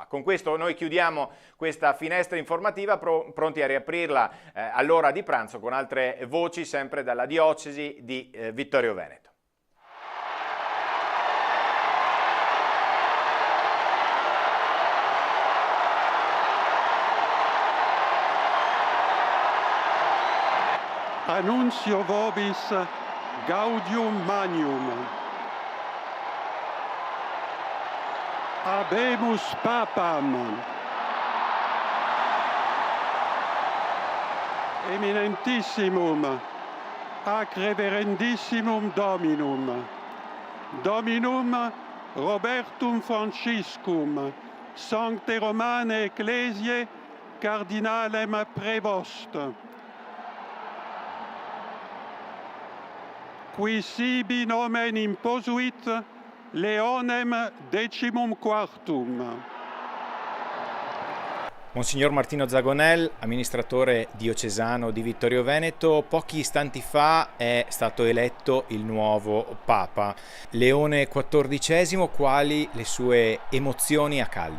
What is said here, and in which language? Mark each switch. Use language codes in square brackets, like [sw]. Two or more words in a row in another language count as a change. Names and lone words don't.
[it] Con questo noi chiudiamo questa finestra informativa, pronti a riaprirla all'ora di pranzo con altre voci sempre dalla diocesi di Vittorio Veneto. [la] Annuncio vobis gaudium magnum. Habemus papam. Eminentissimum, ac reverendissimum Dominum. Dominum Robertum Franciscum, Sancte Romane Ecclesiae, Cardinalem Prevost. qui sibi nomen imposuit Leonem XIV. [it] Monsignor Martino Zagonel, amministratore diocesano di Vittorio Veneto, pochi istanti fa è stato eletto il nuovo Papa, Leone XIV. Quali le sue emozioni a caldo?